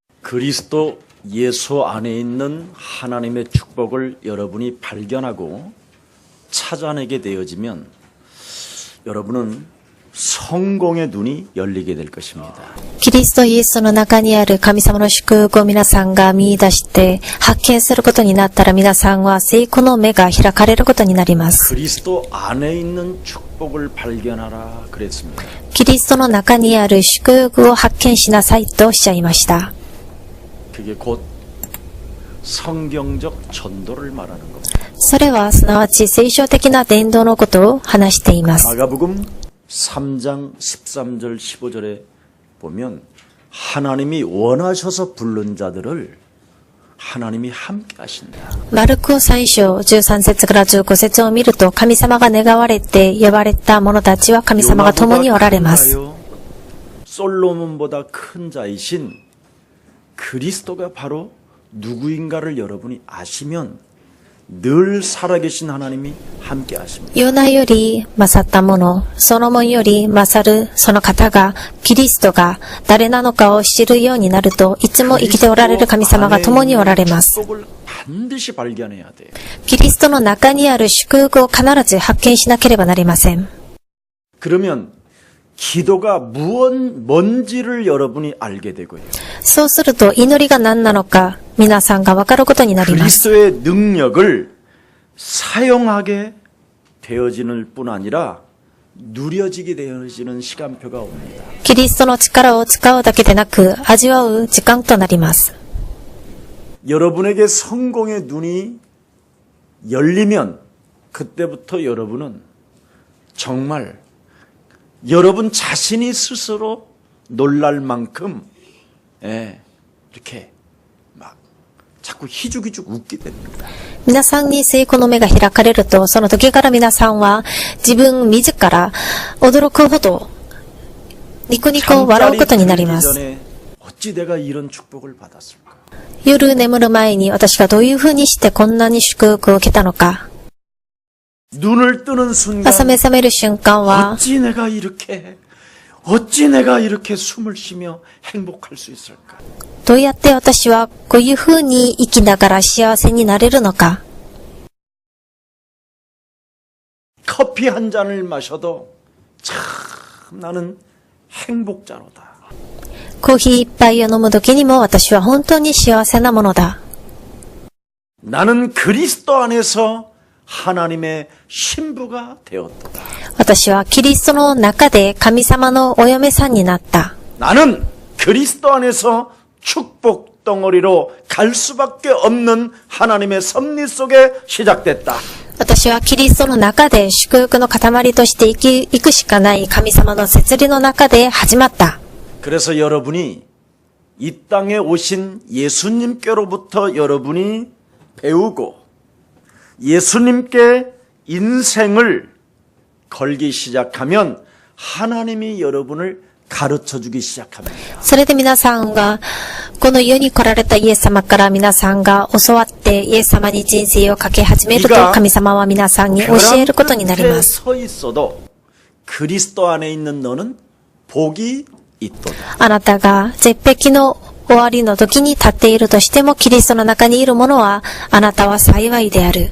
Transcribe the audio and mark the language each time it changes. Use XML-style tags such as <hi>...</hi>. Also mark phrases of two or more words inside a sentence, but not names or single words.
<ko>그리스도 예수 안에 있는 하나님의 축복을 여러분이 발견하고 찾아내게 되어지면 여러분은 성공의 눈이 열리게 될 것입니다.</ko> <ja>キリストイエスの中にある神様の祝福を皆さんが見出して発見することになったら皆さんは成功の目が開かれることになります。</ja> <ko>그리스도 안에 있는 축복을 발견하라 그랬습니다.</ko> <ja>キリストの中にある祝福を発見しなさいとおっしゃいました。</ja> <ko>그게 곧 성경적 전도를 말하는 겁니다.</ko> <ja>それはすなわち聖書的な伝道のことを話しています。</ja> <ko>마가복음 3장 13절 15절에 보면 하나님이 원하셔서 부른 자들을 하나님이 함께 하신다.</ko> <ja>マルコ3章13節から15節を見ると神様が願われて呼ばれた者たちは神様が共におられます。</ja> <ko>솔로몬보다 큰 자이신 그리스도가 바로 누구인가를 여러분이 아시면 늘 살아계신 하나님이 함께 하십니다.</ko> <ja>ヨナより勝った者、ソロモンより勝るその方が、キリストが誰なのかを知るようになると、いつも生きておられる神様が共におられます。</ja> <ko>축복을 반드시 발견해야 돼요.</ko> <ja>キリストの中にある祝福を必ず発見しなければなりません。</ja> <ko>그러면 기도가 뭔지를 여러분이 알게 되고요.</ko> <ja>そうすると祈りが何なのか、皆さんが分かることになります。</ja> <ko>그리스도의 능력을 사용하게 되어지는 뿐 아니라 누려지게 되어지는 시간표가 옵니다.</ko> <ja>キリストの力を使うだけでなく、味わう時間となります。</ja> <ko>여러분에게 성공의 눈이 열리면 그때부터 여러분은 정말 여러분 자신이 스스로 놀랄 만큼 이렇게 막 자꾸 희죽희죽 웃게 됩니다.</ko> <ja>皆さんに成功の目が開かれると、その時から皆さんは自分自ら驚くほどニコニコ笑うことになります。</ja> <ko>전에 어찌 내가 이런 축복을 받았을까?</ko> <ja>夜眠る前に私がどういうふうにしてこんなに祝福を受けたのか。</ja> <ko>눈을 뜨는 순간</ko> <ja>朝目覚める瞬間は、</ja> <ko>어찌 내가 이렇게 숨을 쉬며 행복할 수 있을까?</ko> <ja>どうやって私はこういうふうに生きながら幸せになれるのか。</ja> <ko>커피 한 잔을 마셔도 참 나는 행복자로다.</ko> <ja>コーヒー一杯を飲む時にも私は本当に幸せなものだ。</ja> <ko>나는 그리스도 안에서 하나님의 신부가 되었다.</ko> <ja>私はキリストの中で神様のお嫁さんになった。</ja> <ko>나는 그리스도 안에서 축복 덩어리로 갈 수밖에 없는 하나님의 섭리 속에 시작됐다.</ko> <ja>私はキリストの中で祝福の塊として生きくしかない神様の摂理の中で始まった。</ja> <ko>그래서 여러분이 이 땅에 오신 예수님께로부터 여러분이 배우고 예수님께 인생을 걸기 시작하면 하나님이 여러분을 가르쳐주기 시작합니다.</ko> <ja>それで皆さんがこの世に来られたイエス様から皆さんが教わってイエス様に人生をかけ始めると神様は皆さんに教えることになります。</ja> <ko>서 있어도 그리스도 안에 있는 너는 복이 있도다.</ko> <ja>あなたが絶壁の終わりの時に立っているとしてもキリストの中にいる者はあなたは幸いである。</ja>